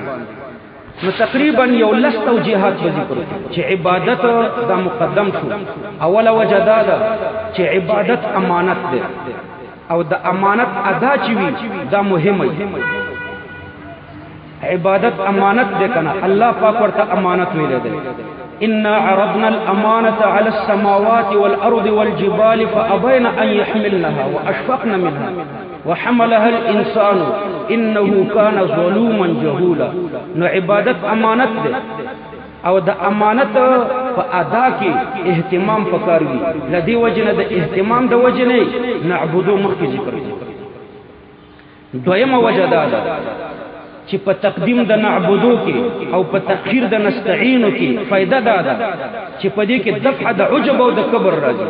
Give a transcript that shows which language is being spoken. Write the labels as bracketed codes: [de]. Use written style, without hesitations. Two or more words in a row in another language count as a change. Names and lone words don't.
[ps] نو تقریبا یو لس توجیهات به ذکر چې عبادت دا مقدم شو. اوله وجه دا ده چې عبادت امانت ده، او د امانت ادا چې وي دا مهم دی. عبادت امانت دے کنا، اللہ پاک ورطا امانت ویلے دے. [ar] انا عرضنا الامانة على السماوات والارض والجبال فابين ان يحملنها واشفقن منها وحملها الانسان انه كان ظلوما جهولا. [ps] نو عبادت امانت دے، او د امانت په ادا کې اهتمام پکار وي. لدی وجنه د اهتمام د وجنه نعبدو مخکې ذکر دی. دویمه وجه دا ده چې په تقدیم د نعبدو کې او په تأخیر د نستعینو کې فائدہ دا ده چې په دې کې دفع د عجب او د کبر راځي.